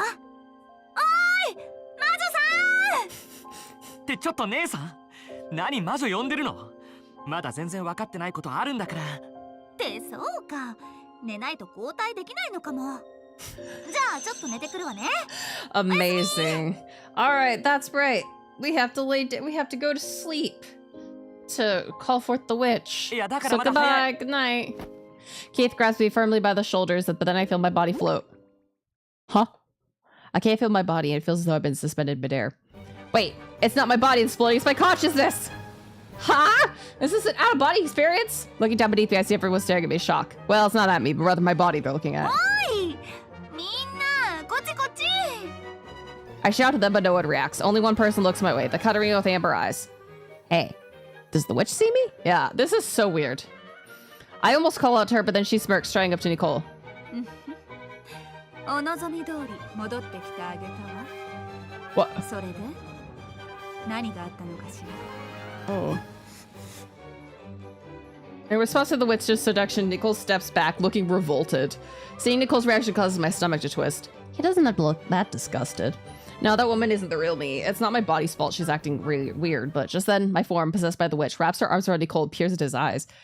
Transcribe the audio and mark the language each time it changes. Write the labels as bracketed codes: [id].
[ja] おーい魔女さんってちょっと姉さん、何魔女呼んでるの？まだ全然分かってないことあるんだから。ってそうか。寝ないと交代できないのかも。じゃあちょっと寝てくるわね。 [en] Amazing. All right, that's right. We have to we have to go to sleep to call forth the witch. Yeah, So goodbye, good night. Keith grabs me firmly by the shoulders, but then I feel my body float. Huh? I can't feel my body, and it feels as though I've been suspended midair. Wait, it's not my body that's floating, it's my consciousness! Huh? Is this an out-of-body experience? Looking down beneath me, I see everyone staring at me in shock. Well, it's not at me, but rather my body they're looking at. [ja] おいみんなこっちこっち。 [en] I shout at them, but no one reacts. Only one person looks my way, the Catarina with amber eyes. Hey, does the witch see me? Yeah, this is so weird. I almost call out to her, but then she smirks, striding up to Nicole. [ja] お望み通り戻ってきてあげたわ。 [en] What? [ja] それで何があったのかしら。 Oh. [en] In response to the witch's seduction, Nicole steps back, looking revolted. Seeing Nicole's reaction causes my stomach to twist. He doesn't look that disgusted. No, that woman isn't the real me. It's not my body's fault she's acting really weird, but just then, my form, possessed by the witch, wraps her arms around Nicole and peers at his eyes.